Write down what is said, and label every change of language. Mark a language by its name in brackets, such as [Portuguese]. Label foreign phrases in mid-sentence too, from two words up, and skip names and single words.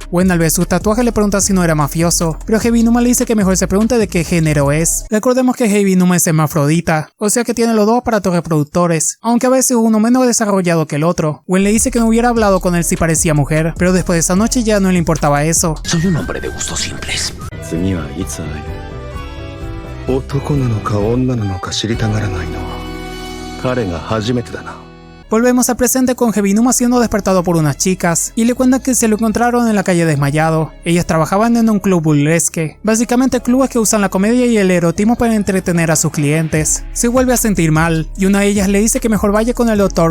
[Spanish] Gwen al ver sus tatuajes le pregunta si no era mafioso, pero Heavy Numa le dice que mejor se pregunte de qué género es. Recordemos que Heavy Numa es hermafrodita, o sea que tiene los dos aparatos reproductores, aunque a veces uno menos desarrollado que el otro. Gwen le dice que no hubiera hablado con él si parecía mujer, pero después de esa noche ya no le importaba eso. Soy un hombre de gustos simples. [Japanese] 次はいつ会える？男なのか女なのか知りたがらないのは彼が初めてだな。 [Spanish] Volvemos al presente con Heavy Numa siendo despertado por unas chicas, y le cuentan que se lo encontraron en la calle desmayado. Ellas trabajaban en un club burlesque, básicamente clubes que usan la comedia y el erotismo para entretener a sus clientes. Se vuelve a sentir mal, y una de ellas le dice que mejor vaya con el Dr.